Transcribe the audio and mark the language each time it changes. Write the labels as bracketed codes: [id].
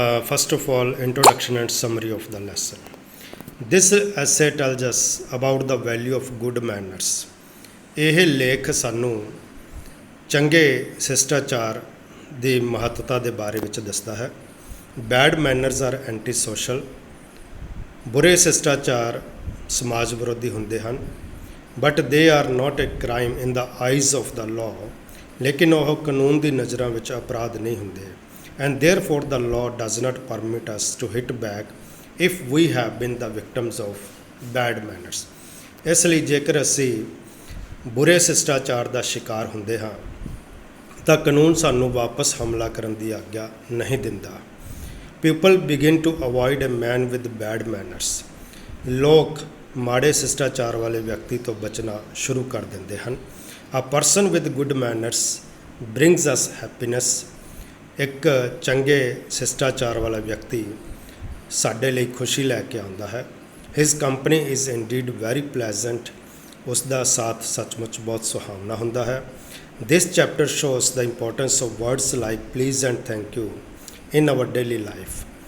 [en] First of all, introduction and summary of the lesson. This essay tells us about the value of good manners. [pa] ਇਹ ਲੇਖ ਸਾਨੂੰ ਚੰਗੇ ਸਿਸ਼ਟਾਚਾਰ ਦੀ ਮਹੱਤਤਾ ਦੇ ਬਾਰੇ ਵਿੱਚ ਦੱਸਦਾ ਹੈ। [en] Bad manners are anti social. [pa] ਬੁਰੇ ਸਿਸ਼ਟਾਚਾਰ ਸਮਾਜ ਵਿਰੋਧੀ ਹੁੰਦੇ ਹਨ। [en] But they are not a crime in the eyes of the law. [pa] ਲੇਕਿਨ ਉਹ ਕਾਨੂੰਨ ਦੀ ਨਜ਼ਰਾਂ ਵਿੱਚ ਅਪਰਾਧ ਨਹੀਂ ਹੁੰਦੇ। [en] And therefore the law does not permit us to hit back if we have been the victims of bad manners. [pa] ਇਸ ਲਈ ਜੇਕਰ ਅਸੀਂ ਬੁਰੇ ਸਿਸ਼ਟਾਚਾਰ ਦਾ ਸ਼ਿਕਾਰ ਹੁੰਦੇ ਹਾਂ ਤਾਂ ਕਾਨੂੰਨ ਸਾਨੂੰ ਵਾਪਸ ਹਮਲਾ ਕਰਨ ਦੀ ਆਗਿਆ ਨਹੀਂ ਦਿੰਦਾ। [en] People begin to avoid a man with bad manners. [pa] ਲੋਕ ਮਾੜੇ ਸਿਸ਼ਟਾਚਾਰ ਵਾਲੇ ਵਿਅਕਤੀ ਤੋਂ ਬਚਣਾ ਸ਼ੁਰੂ ਕਰ ਦਿੰਦੇ ਹਨ। [en] A person with good manners brings us happiness. [pa] ਇੱਕ ਚੰਗੇ ਸਿਸ਼ਟਾਚਾਰ ਵਾਲਾ ਵਿਅਕਤੀ ਸਾਡੇ ਲਈ ਖੁਸ਼ੀ ਲੈ ਕੇ ਆਉਂਦਾ ਹੈ। [en] His company is indeed very pleasant. [pa] ਉਸ ਦਾ ਸਾਥ ਸੱਚਮੁੱਚ ਬਹੁਤ ਸੁਹਾਵਣਾ ਹੁੰਦਾ ਹੈ। [en] This chapter shows the importance of words like please and thank you in our daily life.